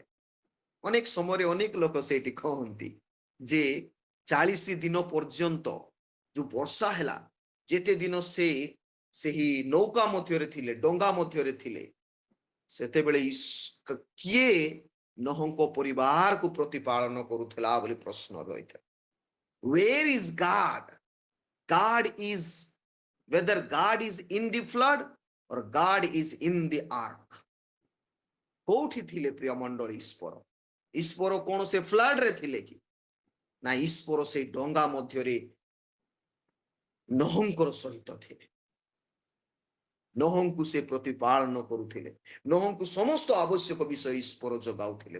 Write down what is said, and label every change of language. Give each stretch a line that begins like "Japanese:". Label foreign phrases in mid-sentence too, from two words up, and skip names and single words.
Odia: ଅନେକ ସମୟରେ ଅନେକ ଲୋକ ସେଇଠି କହନ୍ତି ଯେ 40 ଦିନ ପର୍ଯ୍ୟନ୍ତ ଯୋଉ ବର୍ଷା ହେଲା, ଯେତେ ଦିନ ସେ ସେହି ନୌକା ମଧ୍ୟରେ ଥିଲେ, ଡଙ୍ଗା ମଧ୍ୟରେ ଥିଲେ, ସେତେବେଳେ କିଏ ନୋହଙ୍କ ପରିବାରକୁ ପ୍ରତିପାଳନ କରୁଥିଲା ବୋଲି ପ୍ରଶ୍ନ ରହିଥିଲା।
English: Where is God? God is, whether God is in the flood or God is in the ark.
Odia: କୋଉଠି ଥିଲେ ପ୍ରିୟ ମଣ୍ଡଳୀ ଈଶ୍ୱର? ଈଶ୍ୱର କଣ ସେ ଫ୍ଲଡ୍ ରେ ଥିଲେ କି? ନା, ଈଶ୍ୱର ସେଇ ଡଙ୍ଗା ମଧ୍ୟରେ ନୋହଙ୍କର ସହିତ ଥିଲେ। ନୋହଙ୍କୁ ସେ ପ୍ରତିପାଳନ କରୁଥିଲେ, ନୋହଙ୍କୁ ସମସ୍ତ ଆବଶ୍ୟକ ବିଷୟ ଈଶ୍ୱର ଯୋଗାଉଥିଲେ।